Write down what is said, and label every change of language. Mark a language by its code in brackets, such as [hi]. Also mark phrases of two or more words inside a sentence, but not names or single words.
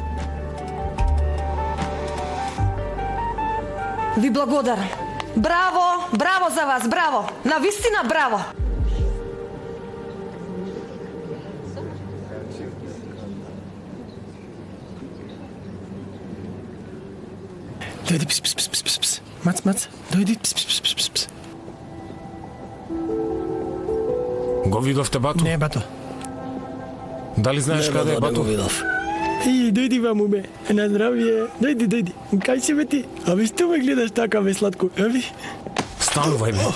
[mk] Ви благодарам. Браво, браво за вас, браво. На вистина браво. Дојди, пс, пс, пс, пс, пс, пс. Мац, дојди, пс, пс, пс, пс, пс. Го видовте Бату? Не, Бато. Дали знаеш каде е Бату? видов. Дојди ваму бе, на здравје. Дојди. Кај си бе ти? Абе, што ме гледаш така бе сладко? Аби? Станувај бе.